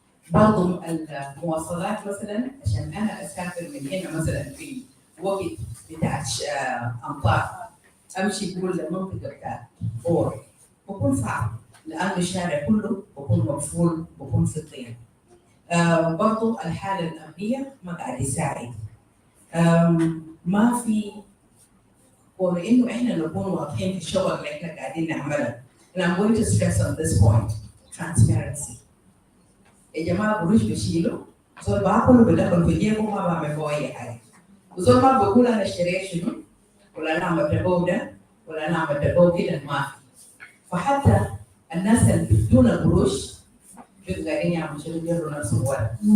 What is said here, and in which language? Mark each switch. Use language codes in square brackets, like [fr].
[ar] برضو المواصلات مثلا عشان أنا أسافر من هنا مثلا في وقت بتاع أمطار أمشي كل المنطقة بتاعت بور بكون صعب لأنه الشارع كله بكون مقفول بكون في الطين. برضو الحالة الأمنية ما قاعد يساعد. ما في ولأنه إحنا نكون واضحين في الشغل اللي إحنا قاعدين نعمله. [en] And I'm going to stress on this point transparency. [ar] يا جماعة قروش بشيله زول باكله بدخل في جيبه ما بعمل بيه أي حاجة. وزول ما بقول أنا اشتريت شنو ولا أنا عملت بيه ده ولا أنا عملت بيه كده ما في. فحتى الناس اللي بدون قروش بيبقوا قاعدين يعملوا شنو يجروا نفسهم ورا.